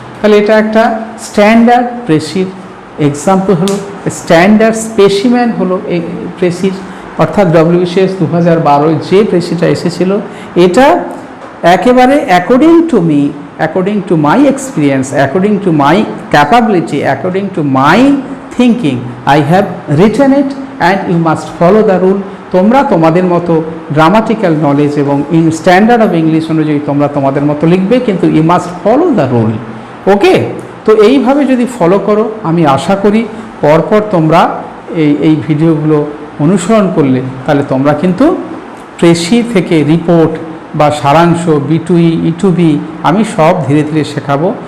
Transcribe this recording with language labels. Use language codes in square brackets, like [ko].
[bn] তাহলে এটা একটা স্ট্যান্ডার্ড প্রেসির এক্সাম্পল হলো, স্ট্যান্ডার্ড স্পেসিম্যান হলো এই প্রেসির, অর্থাৎ WBCS 2012 যে প্রেসিটা এসেছিল, এটা একেবারে [en] According to me according to my experience, according to my capability, according to my thinking, I have written it and you must follow the rule. [bn] তোমরা তোমাদের মতো গ্রামাটিক্যাল নলেজ এবং স্ট্যান্ডার্ড অফ ইংলিশ অনুযায়ী তোমরা তোমাদের মতো লিখবে, কিন্তু [en] You must follow the rule. [bn] ওকে, তো এইভাবে যদি ফলো করো, আমি আশা করি পরপর তোমরা এই ভিডিওগুলো অনুসরণ করলে তাহলে তোমরা কিন্তু প্রেসি থেকে রিপোর্ট বা সারাংশ, B2E, E2B আমি সব ধীরে ধীরে শেখাবো।